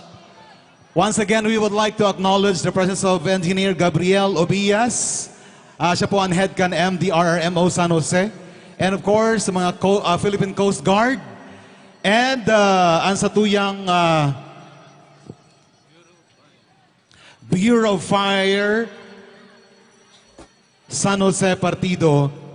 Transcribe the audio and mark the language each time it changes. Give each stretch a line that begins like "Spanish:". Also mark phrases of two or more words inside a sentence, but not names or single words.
English: Once again, we would like to acknowledge the presence of Engineer Gabriel Obias.
Bikol: Siya po ang head kan MDRRMO San Jose.
English: And of course,
Bikol: mga Philippine Coast Guard. And ang satuyang Bureau of Fire San Jose Partido.